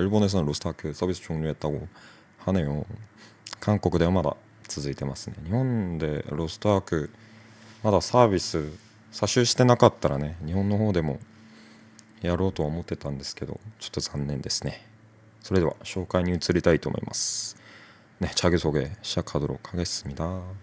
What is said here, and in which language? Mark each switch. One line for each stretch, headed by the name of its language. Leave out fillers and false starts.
Korean: 일본에서는 로스트워크 서비스 종료했다고 하네요.
Japanese: 한국ではまだ続いてますね。日本でロストワークまだサービス詐集してなかったらね、日本の方でもやろうとは思ってたんですけど、ちょっと残念ですね。それでは紹介に移りたいと思います。
Korean: 네, 자기소개 시작하도록 하겠습니다.